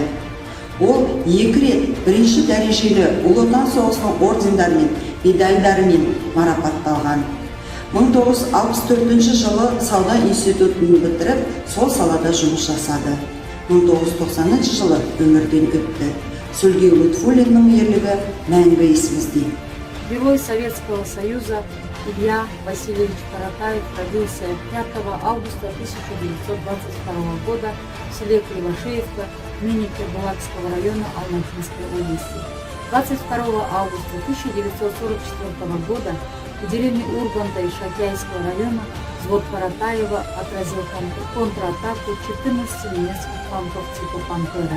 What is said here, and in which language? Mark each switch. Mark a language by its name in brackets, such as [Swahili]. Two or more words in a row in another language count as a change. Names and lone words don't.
[Kazakh] Ол 2 рет бірінші дәрежелі Ұлы Отан соғысының ордендарымен, медальдарымен марапатталған. 1964 жылы сауда институтын бітіріп, сол салада жұмыс жасады. 1990 жылы өмірден өтті. Сергей Лутфулиннің ерлігі мәңгі есімізде. [Russian] Герой Советского Союза Илья Васильевич Каратаев родился 5 августа 1922 года в селе Кривошеевка, ныне Кербулакского района Алматинской области. 22 августа 1944 года в деревне Урганта и Шатяйского района взвод Каратаева отразил контратаку 14 немецких танков типа «Пантера».